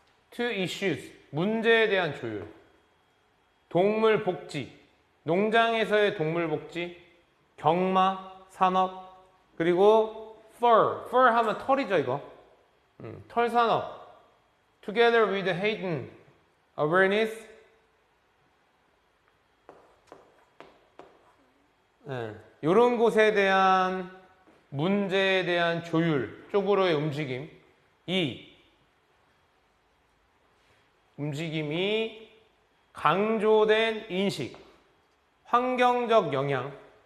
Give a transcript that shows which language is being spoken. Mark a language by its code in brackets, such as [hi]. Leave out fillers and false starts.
[en] to issues. [ko] 문제에 대한 조율. 동물 복지. 농장에서의 동물 복지. 경마, 산업. 그리고 fur 하면 털이죠, 이거. 털 산업. [en] Together with heightened awareness. [ko] 이런 곳에 대한 문제에 대한 조율 쪽으로의 움직임. 이 움직임이 강조된 인식, 환경적 영향.